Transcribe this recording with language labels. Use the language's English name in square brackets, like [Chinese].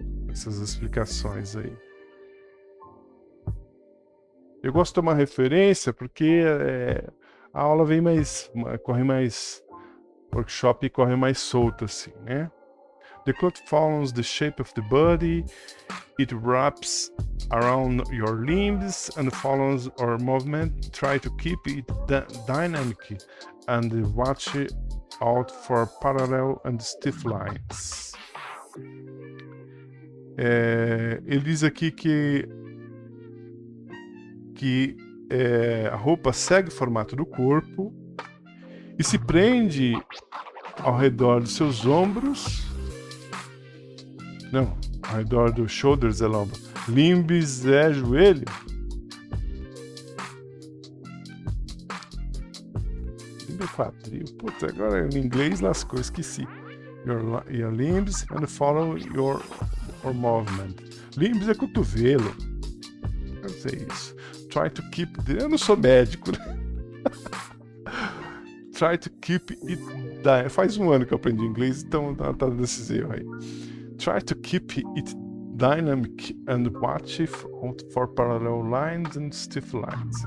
[Portuguese] Essas explicações aí. Eu gosto de tomar referência porque a aula vem corre mais, workshop corre mais solto assim, né? [English] The cloth follows the shape of the body, it wraps around your limbs and follows our movement. Try to keep it dynamic and watch out for parallel and stiff lines. [Portuguese] Ele diz aqui que a roupa segue o formato do corpo e se prende ao redor dos seus ombros. Não, ao redor dos shoulders é lombo. Limbs é joelho. Limbo é quadril. Puta, agora em inglês lascou, esqueci. [English] Your limbs and follow your movement. [Portuguese] Limbs é cotovelo. Eu sei isso. [English] Try to keep... [Portuguese] Eu não sou médico, né? [English] Try to keep it... [Portuguese] Faz um ano que eu aprendi inglês, então tá desses erros aí. [English] Try to keep it dynamic and watch for parallel lines and stiff lines.